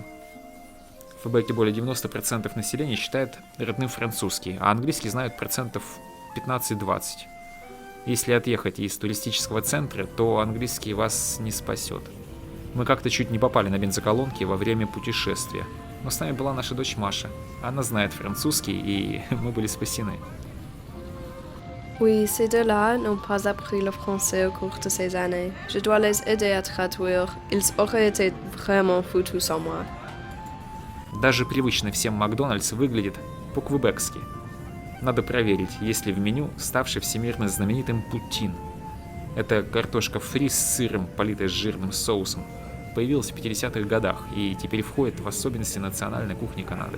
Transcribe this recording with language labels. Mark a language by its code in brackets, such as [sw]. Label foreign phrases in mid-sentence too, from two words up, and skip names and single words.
[ru] В Квебеке более 90% населения считает родным французский, а английский знают процентов 15-20. Если отъехать из туристического центра, то английский вас не спасет. Мы как-то чуть не попали на бензоколонки во время путешествия, но с нами была наша дочь Маша. Она знает французский, и мы были спасены. [fr] Oui, ces deux-là n'ont pas appris le français au cours de ces années. Je dois les aider à traduire. Ils auraient été vraiment foutus sans moi. [ru] Даже привычный всем Макдональдс выглядит по-квебекски. Надо проверить, есть ли в меню ставший всемирно знаменитым путин. Это картошка фри с сыром, политая жирным соусом. Появилась в 50-х годах и теперь входит в особенности национальной кухни Канады.